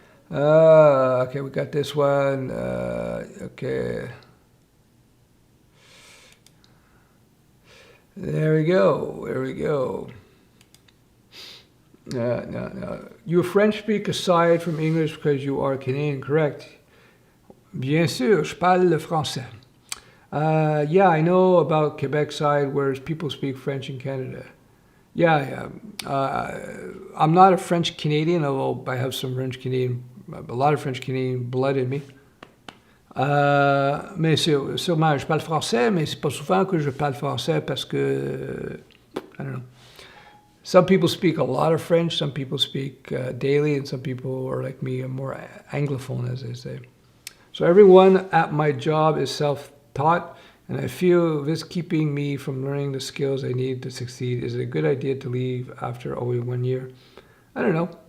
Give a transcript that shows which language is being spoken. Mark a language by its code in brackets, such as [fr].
[en] Okay, we got this one. Okay. There we go. No. You French speak aside from English because you are Canadian, correct? [fr] Bien sûr, je parle le français. [en] Yeah, I know about Quebec side, whereas people speak French in Canada. Yeah. I'm not a French Canadian, although I have some a lot of French Canadian blood in me. [fr] Mais sûrement, je parle français, mais c'est pas souvent que je parle français parce que, [en] I don't know. Some people speak a lot of French, some people speak daily, and some people are like me, are more Anglophone, as they say. So everyone at my job is self-taught, and I feel this keeping me from learning the skills I need to succeed. Is it a good idea to leave after only 1 year? I don't know.